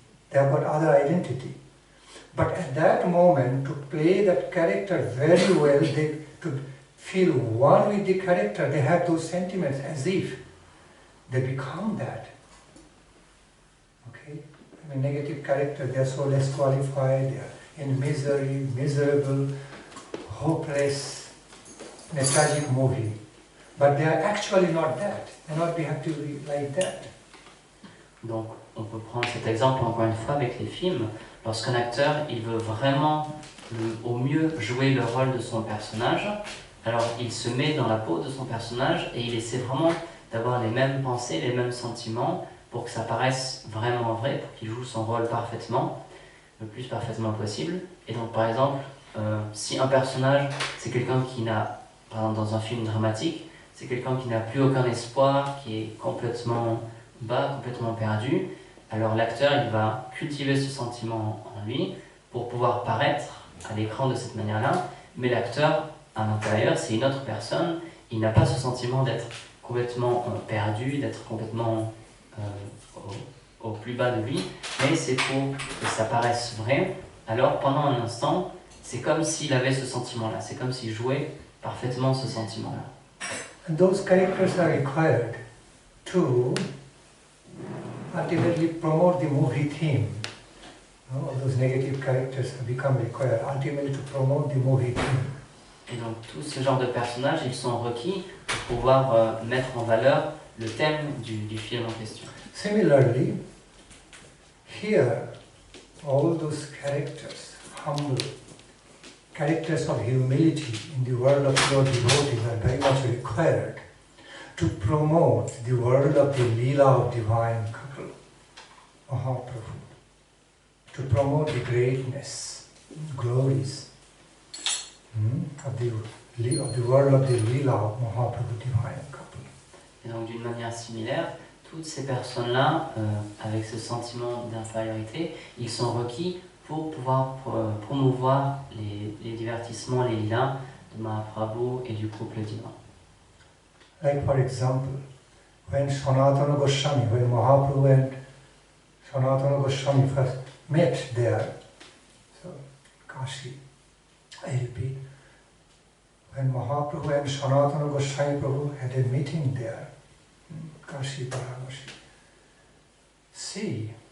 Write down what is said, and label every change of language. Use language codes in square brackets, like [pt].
[en] They have got other identity. But at that moment, to play that character very well, to feel one with the character, they have those sentiments as if they become that. Okay? I mean, negative character, they are so less qualified, they are in misery, miserable, hopeless, in a tragic movie. But they are actually not that. They not have to be like that. [fr] Donc, on peut prendre cet exemple encore une fois avec les films. Lorsqu'un acteur il veut vraiment au mieux jouer le rôle de son personnage, alors il se met dans la peau de son personnage et il essaie vraiment d'avoir les mêmes pensées, les mêmes sentiments pour que ça paraisse vraiment vrai, pour qu'il joue son rôle parfaitement, le plus parfaitement possible. Et donc par exemple, si un personnage c'est quelqu'un qui n'a, par exemple dans un film dramatique, c'est quelqu'un qui n'a plus aucun espoir, qui est complètement bas, complètement perdu, alors l'acteur il va cultiver ce sentiment en lui pour pouvoir paraître à l'écran de cette manière-là, mais l'acteur à l'intérieur c'est une autre personne, il n'a pas ce sentiment d'être complètement perdu, d'être complètement au plus bas de lui, mais c'est pour que ça paraisse vrai. Alors pendant un instant, c'est comme s'il avait ce sentiment-là, c'est comme s'il jouait parfaitement ce sentiment-là. [en] And those characters are required to ultimately promote the movie theme. No, all those negative characters have become required ultimately to promote the movie theme. [fr] Et donc tout ce genre de personnages, ils sont requis pour pouvoir mettre en valeur le thème du film en question. [en] Similarly, here all those characters, humble, characters of humility in the world of pure devotees are very much required to promote the world of the Leela of divine couple, Mahaprabhu, to promote the greatness, glories of the world of the Leela of Mahaprabhu, divine couple. [fr] Et donc d'une manière similaire, toutes ces personnes-là, avec ce sentiment d'infériorité, ils sont requis pour pouvoir promouvoir les divertissements, les lilas de Mahaprabhu et du couple divin. [en] Like for example, when Sanatana Goswami, when Mahaprabhu and Sanatana Goswami first met there, so Kashi, I repeat, when Mahaprabhu and Sanatana Goswami Prabhu had a meeting there, Kashi Paramashi, see,